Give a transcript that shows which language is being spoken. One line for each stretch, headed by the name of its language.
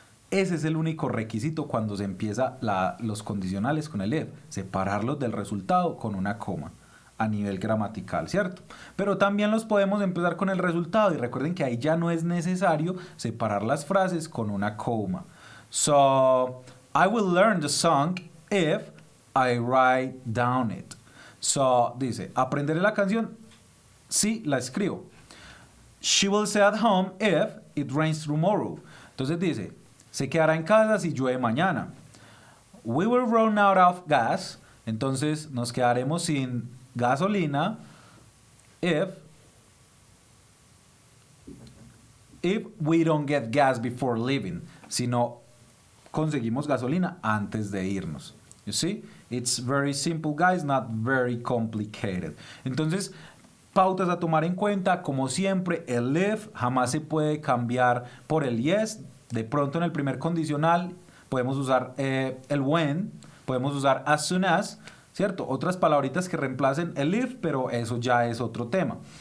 Spanish: Ese es el único requisito cuando se empieza los condicionales con el if, separarlos del resultado con una coma. A nivel gramatical, ¿cierto? Pero también los podemos empezar con el resultado y recuerden que ahí ya no es necesario separar las frases con una coma.
English: So, I will learn the song if I write down it.
Spanish: So, dice, aprenderé la canción si la escribo.
English: She will stay at home if it rains tomorrow.
Spanish: Entonces dice, se quedará en casa si llueve mañana.
English: we will run out of gas.
Spanish: Entonces nos quedaremos sin gasolina
English: if we don't get gas before leaving.
Spanish: Si no conseguimos gasolina antes de irnos.
English: You see? It's very simple, guys, not very complicated.
Spanish: Entonces, pautas a tomar en cuenta, como siempre, el if jamás se puede cambiar por el yes. De pronto en el primer condicional podemos usar el when, podemos usar as soon as, ¿cierto? Otras palabritas que reemplacen el if, pero eso ya es otro tema.